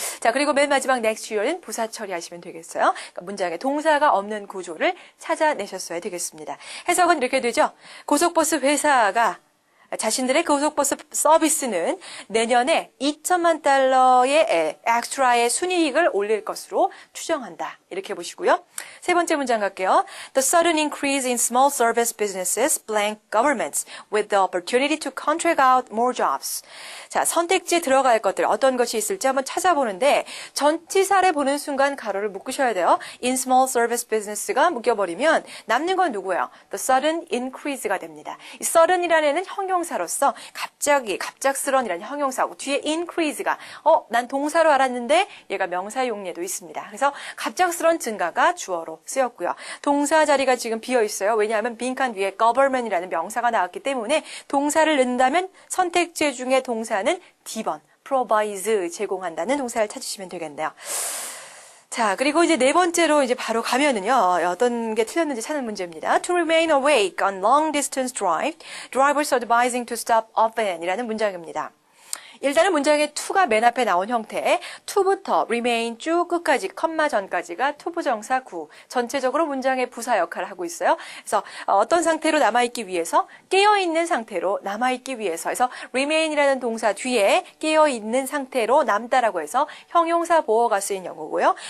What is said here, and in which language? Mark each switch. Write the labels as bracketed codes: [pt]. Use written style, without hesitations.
[ko] 자, 그리고 맨 마지막 next year는 부사 처리하시면 되겠어요. 그러니까 문장에 동사가 없는 구조를 찾아내셨어야 되겠습니다. 해석은 이렇게 되죠. 고속버스 회사가 자신들의 고속버스 서비스는 내년에 2천만 달러의 엑스트라의 순이익을 올릴 것으로 추정한다. 이렇게 보시고요. 세 번째 문장 갈게요. [en] The sudden increase in small service businesses blank governments with the opportunity to contract out more jobs. [ko] 자, 선택지에 들어갈 것들 어떤 것이 있을지 한번 찾아보는데 전치사를 보는 순간 가로를 묶으셔야 돼요. [en] In small service business [ko] 가 묶여버리면 남는 건 누구예요? [en] The sudden increase가 됩니다. [ko] 이 sudden이라는 애는 형용사로서 갑작스러운이라는 형용사고 뒤에 increase가 난 동사로 알았는데 얘가 명사 용례도 있습니다. 그래서 갑작스러운 증가가 주어로 쓰였고요. 동사 자리가 지금 비어 있어요. 왜냐하면 빈칸 위에 government이라는 명사가 나왔기 때문에 동사를 넣는다면 선택지 중에 동사는 D번 provide 제공한다는 동사를 찾으시면 되겠네요. 자, 그리고 이제 네 번째로 이제 바로 가면은요, 어떤 게 틀렸는지 찾는 문제입니다. [en] To remain awake on long distance drive, drivers advising to stop often [ko] 이라는 문장입니다. 일단은 문장의 to가 맨 앞에 나온 형태, to부터 remain 쭉 끝까지, 컴마 전까지가 투부정사 구, 전체적으로 문장의 부사 역할을 하고 있어요. 그래서 어떤 상태로 남아있기 위해서, 깨어있는 상태로 남아있기 위해서, 그래서 remain이라는 동사 뒤에 깨어있는 상태로 남다라고 해서 형용사 보어가 쓰인 영어고요.